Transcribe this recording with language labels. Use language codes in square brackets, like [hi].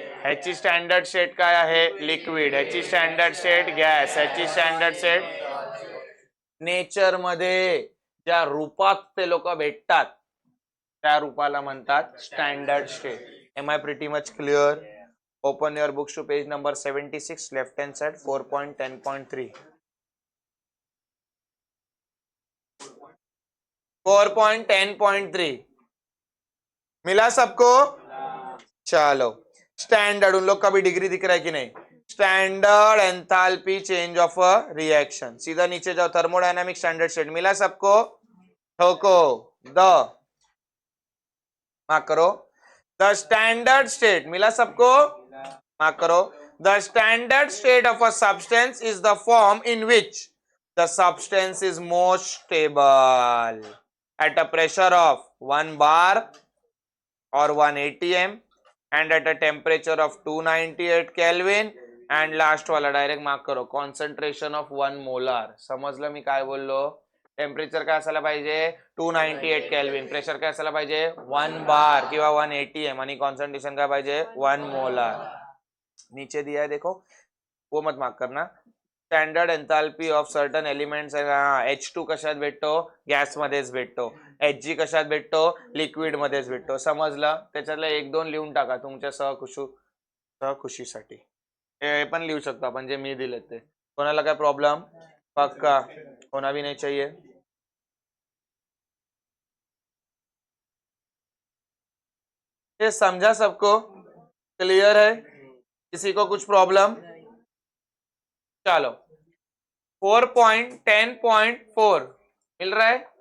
[mr] H standard state काय आहे? Liquid. H standard state gas. H standard state nature मध्ये ज्या रूपात ते लोक भेटतात त्या रूपाला म्हणतात standard state. [en] Am I pretty much clear? Open your books to page number 76, left hand side 4.10.3. [hi] 4.10.3 मिला सबको? चलो. स्टैंडर्ड, उन लोग का भी डिग्री दिख रहा है कि नहीं? [en] Standard enthalpy change of a reaction. [hi] सीधा नीचे जाओ. थर्मोडायनामिक स्टैंडर्ड स्टेट मिला सबको? ठोको. द मार्क करो. द स्टैंडर्ड स्टेट मिला सबको? मार्क करो. [en] The standard state of a substance is the form in which the substance is most stable at a pressure of 1 bar or 1 atm and at a temperature of 298 Kelvin. [hi] and last वाला direct mark करो. [mr] Concentration of 1 molar. समजलं मी काय बोललो? Temperature काय असायला पाहिजे? 298 kelvin. Pressure काय असायला पाहिजे? 1 बार किंवा 1 atm. आणि कॉन्सन्ट्रेशन काय पाहिजे? 1 मोलार. [hi] नीचे दिया है देखो, वो मत मार्क करना. Standard enthalpy of certain elements. [mr] H2 कशात भेटतो? गॅस मध्येच भेटतो. Hg कशात भेटतो? लिक्विड मध्येच भेटतो. समजलं? त्याच्यातलं 1-2 लिहून टाका तुमच्या सहखुशीसाठी. हे पण लिहू शकतो आपण जे मी दिले ते. कोणाला काय प्रॉब्लेम? [hi] पक्का होना भी नहीं चाहिए. ये समझा सबको? क्लियर है? किसी को कुछ प्रॉब्लम? चलो 4.10.4 मिल रहा है?